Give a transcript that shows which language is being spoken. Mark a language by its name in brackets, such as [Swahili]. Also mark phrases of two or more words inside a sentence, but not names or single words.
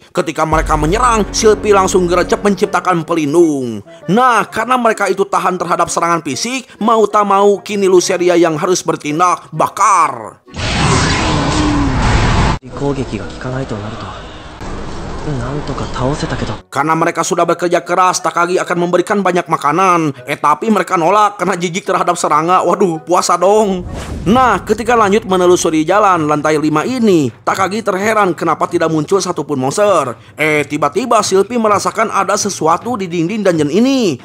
[Indonesian] Ketika mereka menyerang, Shilpi langsung gercep menciptakan pelindung. Nah, karena mereka itu tahan terhadap serangan fisik, mau tak mau kini Luceria yang harus bertindak, bakar. [Japanese] なんとか倒せたけど。 [Indonesian] Karena mereka sudah bekerja keras, Takagi akan memberikan banyak makanan. Tapi mereka nolak karena jijik terhadap serangga. Waduh, puasa dong. Nah, ketika lanjut menelusuri jalan lantai 5 ini, Takagi terheran kenapa tidak muncul satupun monster. Tiba-tiba Shilpi merasakan ada sesuatu di dinding dungeon ini.